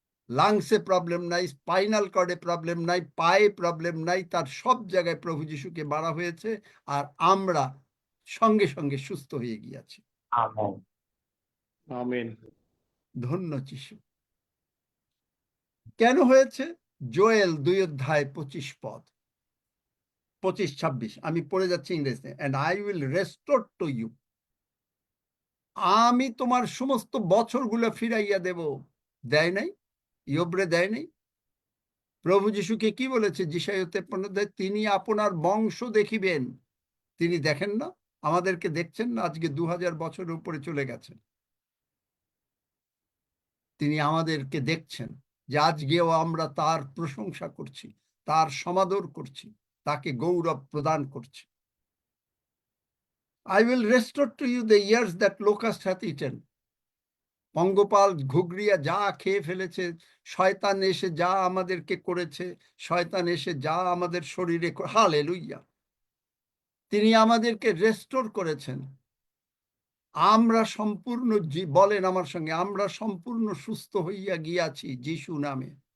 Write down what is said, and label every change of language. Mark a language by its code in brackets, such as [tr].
[bn] লাংসে problem নাই, spinal কর্ডে problem নাই, পায়ে প্রবলেম নাই, তার সব জায়গায় প্রভু যিশুকে মারা হয়েছে, আর আমরা সঙ্গে সঙ্গে সুস্থ হয়ে গিয়েছি। আমেন। ধন্য যিশু। কেন হয়েছে? জোয়েল 2 অধ্যায় 25 পদ, 25-26, আমি পড়ে যাচ্ছি ইংরেজিতে। [en] and I will restore to you। [bn] আমি তোমার সমস্ত বছরগুলো ফিরাইয়া দেব। দেয় নাই? ইয়োবরে দেয় নাই? প্রভু যিশুকে কি বলেছে যিশায়া 53 অধ্যায়, তিনি আপনার বংশ দেখিবেন। তিনি দেখেন না? আমাদেরকে দেখছেন না? আজকে 2000 বছরের উপরে চলে গেছে, তিনি আমাদেরকে দেখছেন, যে আজকেও আমরা তার প্রশংসা করছি, তার সমাদর করছি, তাকে গৌরব প্রদান করছি। [en] I will restore to you the years that locust hath eaten. [bn] পঙ্গপাল ঘুগরিয়া যা খেয়ে ফেলেছে, শয়তান এসে যা আমাদেরকে করেছে, শয়তান এসে যা আমাদের শরীরে, হালেলুইয়া, তিনি আমাদেরকে রেস্টোর করেছেন। আমরা সম্পূর্ণ, বলেন আমার সঙ্গে, আমরা সম্পূর্ণ সুস্থ হইয়া গিয়াছি যিশু নামে।